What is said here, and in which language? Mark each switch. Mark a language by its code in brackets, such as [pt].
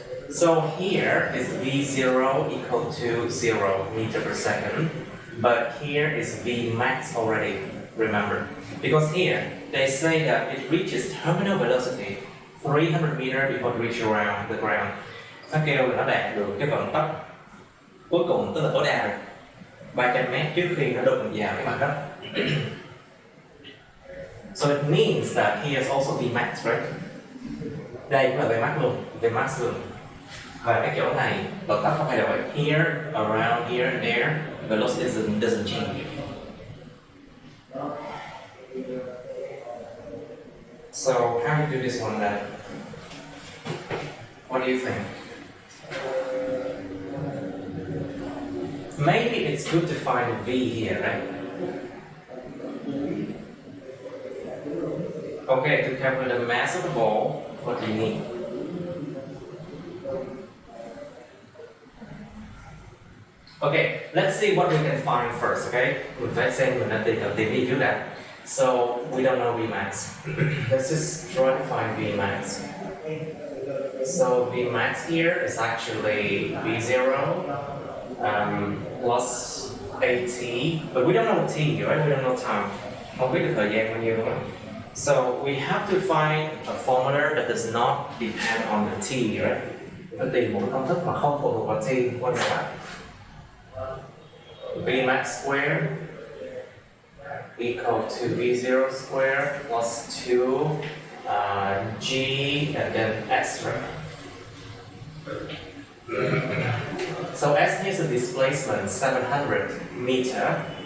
[en] So here is V0 equal to 0 meter per second, but here is V max already, remember. Because here, they say that it reaches terminal velocity 300 meters before it reaches around the ground. [vi] Nó kêu là nó đạt được cái vận tốc cuối cùng, tức là tối đa rồi, 300 mét trước khi nó đụng vào cái mặt đất. [en] So it means that here is also V max, right? [vi] Đây cũng là V max luôn, V max luôn. Và cái chỗ này vận tốc không thay đổi. [en] Here, around here, there, velocity doesn't change. So how do you do this one then? What do you think? Maybe it's good to find V here, right? Okay, to calculate the mass of the ball, what do you need? Okay, let's see what we can find first, okay? [vi] Mình phải xem mình đã tìm đi trước đã. [en] So, we don't know Vmax. Let's just try to find Vmax. So, Vmax here is actually V0 plus AT, but we don't know T, right? We don't know time. [vi] Không biết được thời gian bao nhiêu đúng không? [en] So, we have to find a formula that does not depend on the T, right? [vi] Phải tìm một công thức mà không phụ thuộc vào T. [en] What is that? Vmax squared equal to V0 squared plus 2 G and then S, right? So S is the displacement 700 meter.